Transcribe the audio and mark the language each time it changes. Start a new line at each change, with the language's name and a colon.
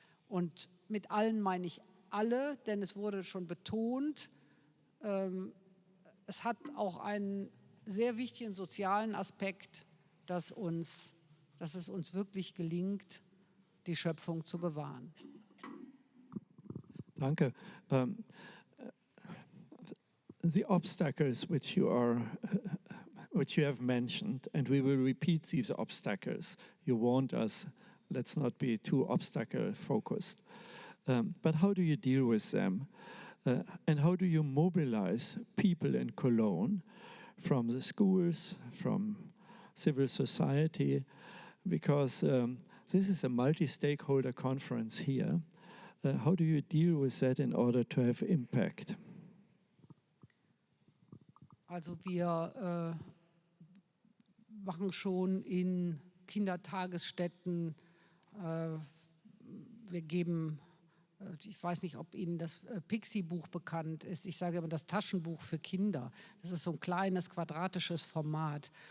German: Und mit allen meine ich alle, denn es wurde schon betont, es hat auch einen sehr wichtigen sozialen Aspekt, dass es uns wirklich gelingt, die Schöpfung zu bewahren. Danke.
English: The obstacles which you have mentioned, and we will repeat these obstacles. You warned us, let's not be too obstacle focused. But how do you deal with them? And how do you mobilize people in Cologne from the schools, from civil society? Because this is a multi-stakeholder conference here. How do you deal with that in order to have impact?
German: Also wir machen schon in Kindertagesstätten, wir geben, ich weiß nicht, ob Ihnen das Pixie-Buch bekannt ist. Ich sage immer das Taschenbuch für Kinder. Das ist so ein kleines quadratisches Format.